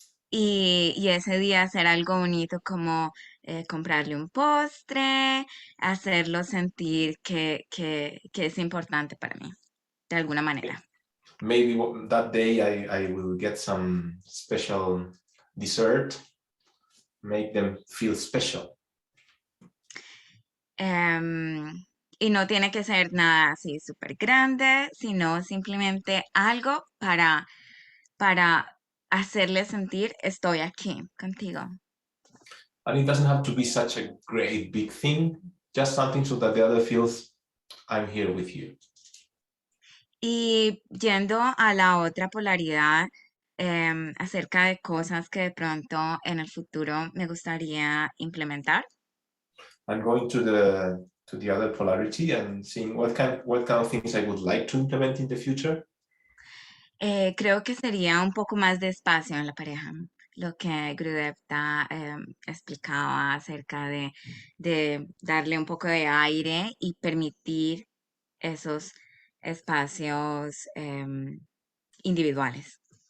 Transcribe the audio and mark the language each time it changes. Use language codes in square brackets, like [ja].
[es] Y ese día hacer algo bonito como comprarle un postre, hacerlo sentir que es importante para mí, de alguna manera. [en] Maybe that day I will get some special dessert, make them feel special. [es] Y no tiene que ser nada así súper grande, sino simplemente algo para hacerle sentir estoy aquí contigo. [en] And it doesn't have to be such a great big thing, just something so that the other feels I'm here with you. [es] Y yendo a la otra polaridad, acerca de cosas que de pronto en el futuro me gustaría implementar. [en] I'm going to the other polarity and seeing what kind of things I would like to implement in the future. [es] Creo que sería un poco más de espacio en la pareja, lo que Gurudevta explicaba acerca de darle un poco de aire y permitir esos espacios individuales.